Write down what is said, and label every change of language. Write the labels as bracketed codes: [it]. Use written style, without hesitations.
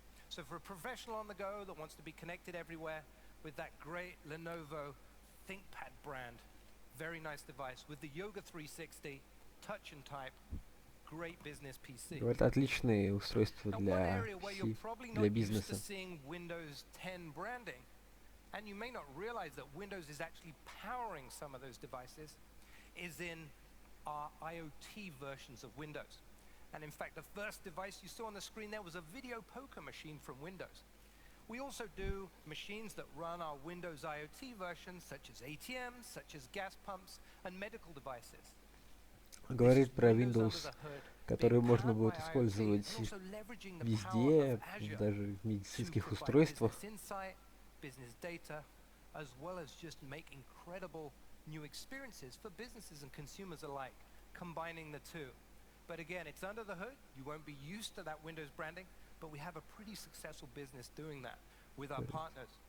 [en] So for a professional on the go that wants to be connected everywhere with that great Lenovo ThinkPad brand, very nice device with the Yoga 360, touch and type, great business PC. [ru] Говорят, отличные устройства для бизнеса. [en] Windows 10 branding, and you may not realize that Windows is actually powering some of those devices, is in our IoT versions of Windows. And in fact, the first device you saw on the screen there was a video poker machine from Windows. We also do machines that run our Windows IoT versions, such as ATMs, such as gas pumps, and medical devices. [ru] Говорит про Windows, который можно будет использовать везде, даже в медицинских устройствах. [en] Business data, as well as just make incredible new experiences for businesses and consumers alike, combining the two. But again, it's under the hood. You won't be used to that Windows branding, but we have a pretty successful business doing that with our partners.